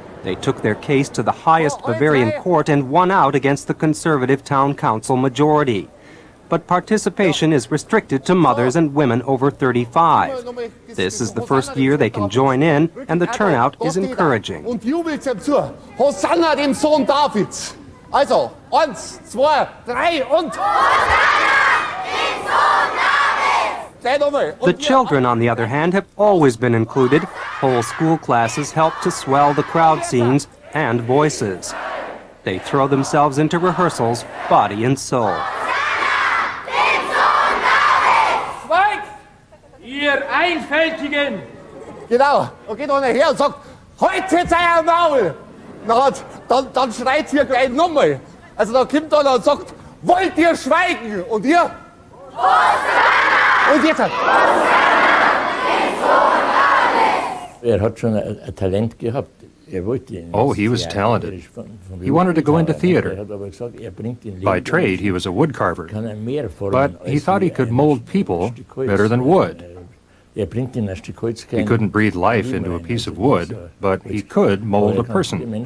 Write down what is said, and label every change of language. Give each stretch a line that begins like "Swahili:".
English: They took their case to the highest Bavarian court and won out against the conservative town council majority. But participation is restricted to mothers and women over 35. This is the first year they can join in, and the turnout is encouraging.
German: Und jubelt ihm zu. Hosanna dem Sohn Davids. Also, 1, 2, 3 und...
English: The children, on the other hand, have always been included. Whole school classes help to swell the crowd scenes and voices. They throw themselves into rehearsals, body and soul.
German: Schweigt! Ihr Einfältigen! Genau, und geht einer her und sagt, halt jetzt euer Maul! Dann schreit hier gleich nochmal. Also da kommt einer und sagt, wollt ihr schweigen? Und ihr? Und jetzt? Hat schon ein Talent gehabt.
English: Oh, he was talented. He wanted to go into theater. By trade, he was a woodcarver. But he thought he could mold people better than wood. He couldn't breathe life into a piece of wood, but he could mold a person.